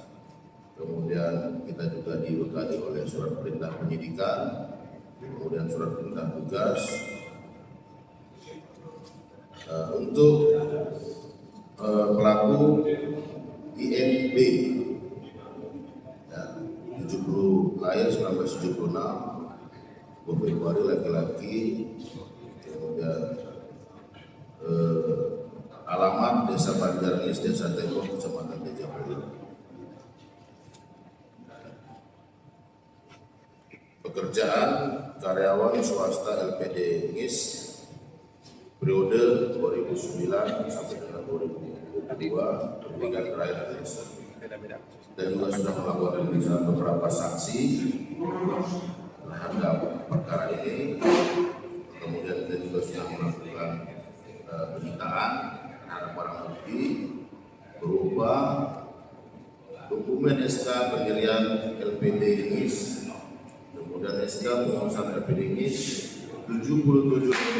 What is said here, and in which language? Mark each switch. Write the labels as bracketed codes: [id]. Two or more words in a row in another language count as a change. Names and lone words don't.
[id] Kemudian kita juga dibekali oleh surat perintah penyidikan, kemudian surat perintah tugas untuk pelaku INB, ya, 70 lahir 1976, 2 Februari laki-laki, kemudian alamat Desa Banjar Ngis, Desa Tembok, Kecamatan Tejakula. Pekerjaan karyawan swasta LPD Ngis periode 2009 sampai dengan 2022, pendidikan terakhir dan juga sudah melakukan pemeriksaan beberapa saksi terhadap perkara ini. Kemudian kita juga sudah melakukan penyitaan terhadap barang bukti berupa dokumen SK pendirian LPD Ngis, kemudian SK pengurusan LPD Ngis, 77